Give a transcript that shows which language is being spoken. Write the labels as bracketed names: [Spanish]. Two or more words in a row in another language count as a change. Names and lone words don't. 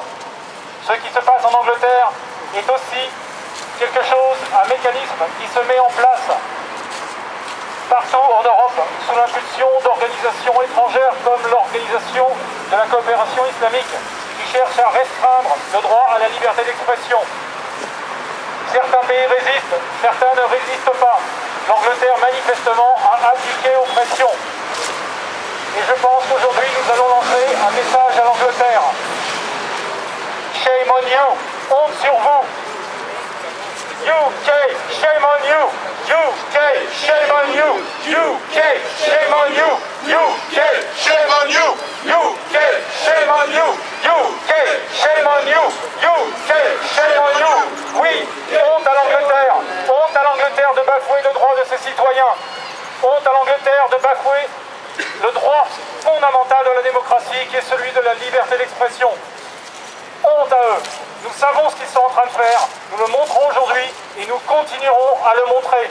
[French] Ce qui se passe en Angleterre est aussi quelque chose, un mécanisme qui se met en place partout en Europe sous l'impulsion d'organisations étrangères comme l'Organisation de la coopération islamique qui cherche à restreindre le droit à la liberté d'expression. Certains pays résistent, certains ne résistent pas. L'Angleterre manifestement a appliqué aux pressions. Et je pense qu'aujourd'hui nous allons lancer un message à l'Angleterre. [English] Shame on you, [French] honte sur vous. [English] UK, shame on you. UK, shame on you. UK, shame on you. UK, shame on you. UK, shame on you. UK, shame on you. UK, shame on you. [French] Oui, honte à l'Angleterre de bafouer le droit de ses citoyens. Honte à l'Angleterre de bafouer le droit fondamental de la démocratie qui est celui de la liberté d'expression. Honte à eux. Nous savons ce qu'ils sont en train de faire, nous le montrons aujourd'hui et nous continuerons à le montrer.